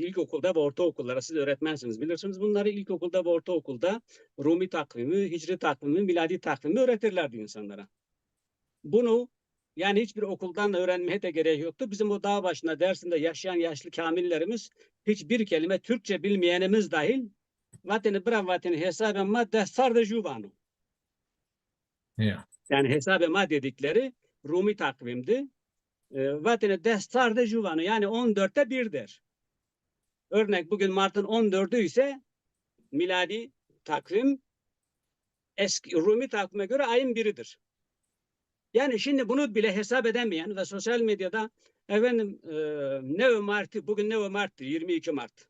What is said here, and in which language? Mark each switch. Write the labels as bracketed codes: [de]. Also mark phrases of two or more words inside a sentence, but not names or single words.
[tr] İlkokulda ve ortaokullara siz öğretmensiniz. Bilirsiniz bunları ilkokulda ve ortaokulda Rumi takvimi, Hicri takvimi, miladi takvimi öğretirlerdi insanlara. Bunu yani hiçbir okuldan öğrenmeye de gerek yoktu. Bizim o dağ başında dersinde yaşayan yaşlı kamillerimiz hiçbir kelime Türkçe bilmeyenimiz dahil [ku] vateni bra vateni hesabe ma destarde juvanu. [tr] Yeah. Yani [ku] hesabe ma [tr] dedikleri Rumi takvimdi. [ku] Vateni destarde juvanu [tr] yani 14'te 1 der. Örnek bugün Mart'ın 14'ü ise miladi takvim eski Rumi takvime göre ayın 1'idir. Yani şimdi bunu bile hesap edemeyen ve sosyal medyada efendim Neo Mart'ı bugün Neo Mart'tı 22 Mart.